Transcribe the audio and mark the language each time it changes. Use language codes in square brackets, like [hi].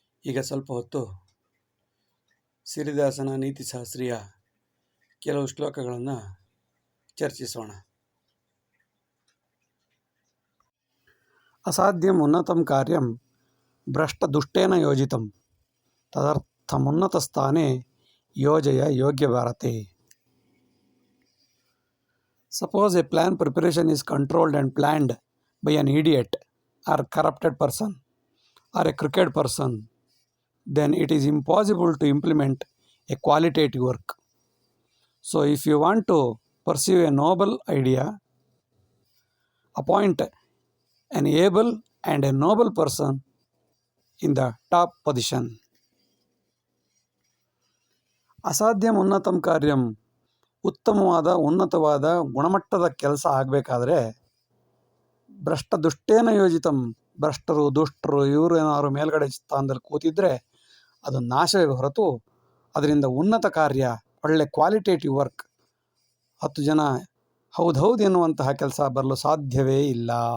[kn] ಈಗ ಸ್ವಲ್ಪ ಹೊತ್ತು ಸಿರಿದಾಸನ ನೀತಿಶಾಸ್ತ್ರೀಯ ಕೆಲವು ಶ್ಲೋಕಗಳನ್ನು ಚರ್ಚಿಸೋಣ. [sa] ಅಸಾಧ್ಯಂ ಉನ್ನತಂ ಕಾರ್ಯಂ ಭ್ರಷ್ಟದುಷ್ಟೇನ ಯೋಜಿತಂ ತದರ್ಥಮುನ್ನತ ಸ್ಥಾನೆ ಯೋಜಯ ಯೋಗ್ಯ ಭಾರತೆ. [en] Suppose a plan preparation is controlled and planned by an idiot or corrupted person or a crooked person, then it is impossible to implement a qualitative work. So if you want to pursue a noble idea, appoint an able and a noble person in the top position. [sa] ಅಸಾಧ್ಯಂ ಉನ್ನತಂ ಕಾರ್ಯಂ, [kn] ಉತ್ತಮವಾದ ಉನ್ನತವಾದ ಗುಣಮಟ್ಟದ ಕೆಲಸ ಆಗಬೇಕಾದ್ರೆ [sa] ಭ್ರಷ್ಟ ದುಷ್ಟೇನ ಯೋಜಿತಂ, [kn] ಭ್ರಷ್ಟರು ದುಷ್ಟರು ಇವರು ಏನಾದ್ರು ಮೇಲ್ಗಡೆ ಸ್ಥಾನದಲ್ಲಿ ಕೂತಿದ್ರೆ ಅದು ನಾಶವೇ ಹೊರತು ಅದರಿಂದ ಉನ್ನತ ಕಾರ್ಯ, ಒಳ್ಳೆ ಕ್ವಾಲಿಟೇಟಿವ್ ವರ್ಕ್, 10 ಜನ ಹೌದೌದು ಎನ್ನುವಂತಹ ಕೆಲಸ ಬರಲು ಸಾಧ್ಯವೇ ಇಲ್ಲ.